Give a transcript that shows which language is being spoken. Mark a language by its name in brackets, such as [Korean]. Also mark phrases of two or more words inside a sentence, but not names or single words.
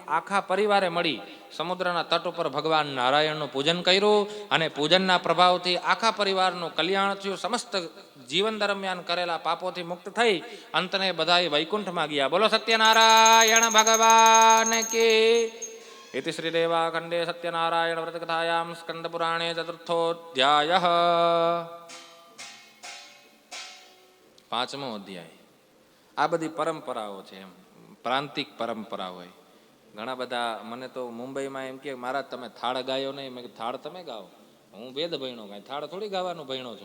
[Gujarati] આખા પરિવારે મળી સમુદ્રના તટ ઉપર ભગવાન નારાયણનું પૂજન કર્યું અને પૂજનના પ્રભાવથી આખા પરિવારનું કલ્યાણ થયું. સમસ્ત જીવન દરમિયાન કરેલા પાપોથી મુક્ત થઈ અંતને બધાએ વૈકુંઠમાં ગયા. બોલો સત્યનારાયણ ભગવાન કી. [Sanskrit] इति श्रीदेवाखंडे सत्यनारायण व्रत कथायां स्कंद पुराणे चतुर्थोऽध्यायः. [Gujarati] 5મો અધ્યાય. આ બધી પરંપરાઓ છે, એમ પ્રાંતિક પરંપરા હોય. ઘણા બધા મને તો મુંબઈમાં એમ કે મહારાજ તમે થાળ ગાયો નહીં. મેં થાળ તમે ગાઓ, હું વેદ ભણ્યો, કાંઈ થાળ થોડી ગાવાનું ભણ્યો છો.